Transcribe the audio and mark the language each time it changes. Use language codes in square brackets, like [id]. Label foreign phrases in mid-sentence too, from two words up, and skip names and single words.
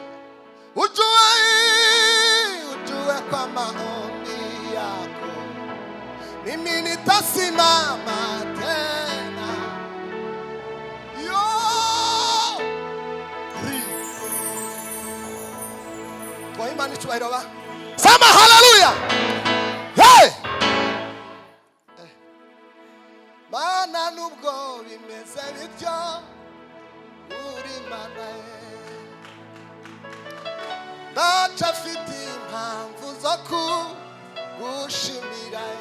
[sw] Ujue kwa maombi yako mimi nitasimama tena. Yo! Kwa imani tuwairoba. Sema haleluya. Hey! [rw] Mana nubwo bimeze bityo, uri Mana. Ndacafite impamvu zo kugushimira.